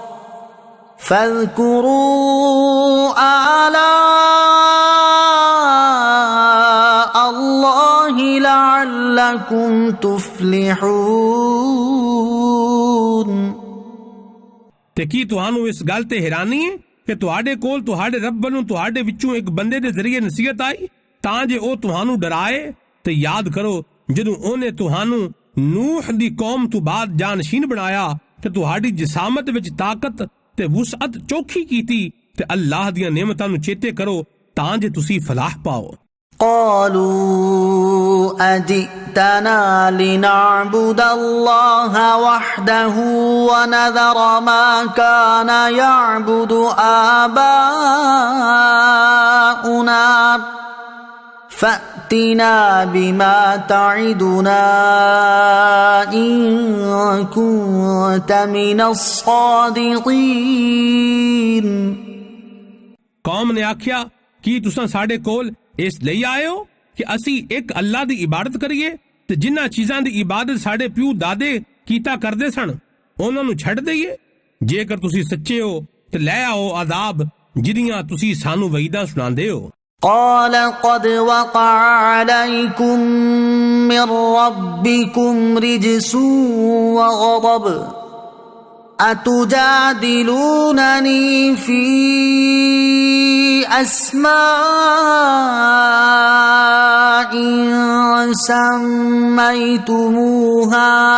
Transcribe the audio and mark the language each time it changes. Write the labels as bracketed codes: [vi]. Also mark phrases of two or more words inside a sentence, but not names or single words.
[ar] فاذكروا آلاء الله لعلكم تفلحون۔ [pa] ਤੇ ਕੀ ਤੁਹਾਨੂੰ ਇਸ ਗੱਲ ਤੇ ਹੈਰਾਨੀ ਹੈ ਕਿ ਤੁਹਾਡੇ ਕੋਲ ਤੁਹਾਡੇ ਰੱਬ ਵੱਲੋਂ ਤੁਹਾਡੇ ਵਿੱਚੋਂ ਇੱਕ ਬੰਦੇ ਦੇ ਜ਼ਰੀਏ ਨਸੀਹਤ ਆਈ ਤਾਂ ਜੇ ਉਹ ਤੁਹਾਨੂੰ ਡਰਾਏ। ਤੇ ਯਾਦ ਕਰੋ ਜਦੋਂ ਉਹਨੇ ਤੁਹਾਨੂੰ ਨੂਹ ਦੀ ਕੌਮ ਤੋਂ ਬਾਅਦ ਜਾਨਸ਼ੀਨ ਬਣਾਇਆ ਤੇ ਤੁਹਾਡੀ ਜਿਸਾਮਤ ਵਿੱਚ ਤਾਕਤ ਤੇ ਵੁਸਅਤ ਚੋਖੀ ਕੀਤੀ ਤੇ ਅੱਲਾ ਦੀਆਂ ਨੇਮਤਾਂ ਨੂੰ ਚੇਤੇ ਕਰੋ ਤਾਂ ਜੇ ਤੁਸੀਂ ਫ਼ਲਾਹ ਪਾਓ। [ar] قالوا أجئتنا لنعبد الله وحده ونذر ما كان يعبد آباؤنا فأتنا بما تعدنا إن كنت من الصادقين। [pa] ਕੌਮ ਨੇ ਆਖਿਆ ਕਿ ਤੁਸਾਂ ਸਾਡੇ ਕੋਲ ਇਸ ਲਈ आए हो कि ਅਸੀਂ ਇੱਕ ਅੱਲਾ ਦੀ ਇਬਾਦਤ ਕਰੀਏ ਤੇ ਜਿਨ੍ਹਾਂ ਚੀਜ਼ਾਂ ਦੀ ਇਬਾਦਤ ਸਾਡੇ ਪਿਓ ਦਾਦੇ ਕੀਤਾ ਕਰਦੇ ਸਨ ਉਹਨਾਂ ਨੂੰ ਛੱਡ ਦਈਏ। ਜੇਕਰ ਤੁਸੀਂ ਸੱਚੇ ਹੋ ਤੇ ਲੈ ਆਓ ਅਜ਼ਾਬ ਜਿਹਦੀਆਂ ਤੁਸੀਂ ਸਾਨੂੰ ਵਈਦਾਂ ਸੁਣਾਉਂਦੇ ਹੋ। [ar] قال قد وقع عليكم من ربكم رجس وغضب أتجادلونني في أسماء سميتموها